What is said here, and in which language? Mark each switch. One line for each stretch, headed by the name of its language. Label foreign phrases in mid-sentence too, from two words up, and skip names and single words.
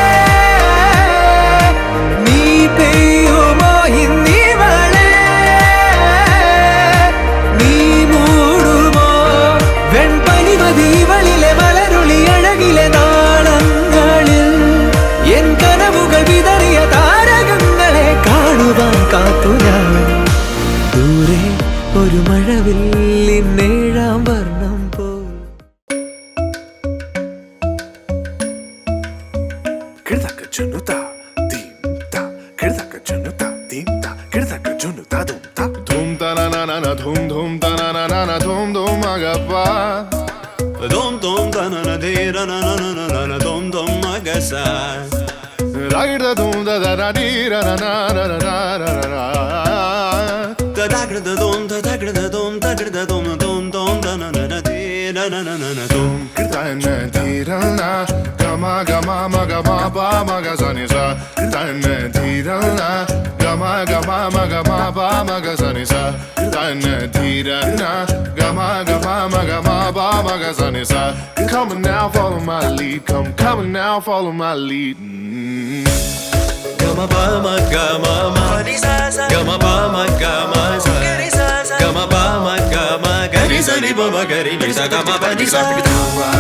Malayalam: നീ പെയ്യുമോ ഇന്നിവളെ നീ മൂടുമോ വെൺപനിമതിവളിലെ മലരുളി അഴകിലെ നാളങ്ങളിൽ എൻ കനവുകൾ വിതറിയ താരകങ്ങളെ കാണുവാൻ കാത്തു ഞാൻ ദൂരെ ഒരു മഴവില്ലിന്നേഴാം വർണ്ണം പോൽ Dhum ta na na na na dhum dhum ta na na na na dhum dhum agapa Dum dum da na na de ra na na na na na dum dum magasa Ragda dhum da da da di ra na na na na na na da da gra da dum da da gra da dum da gra da dum dum dum da na na na de na na na na dum Kirta na di ra na Gama gama ma gama ba ma ga sa ni sa Kirta na di ra na Gama gama ma gama ba ma ga sa ni sa Kirta na di ra na Gama gama ma gama ba ma ga sa ni sa
English: Come on now, follow my lead. Come on now, follow my lead. Gama ba ma gama ma Gama ba ma gama sa Gama ba ma gama Gari sa ni ba ma gari ni sa Gama ba ni sa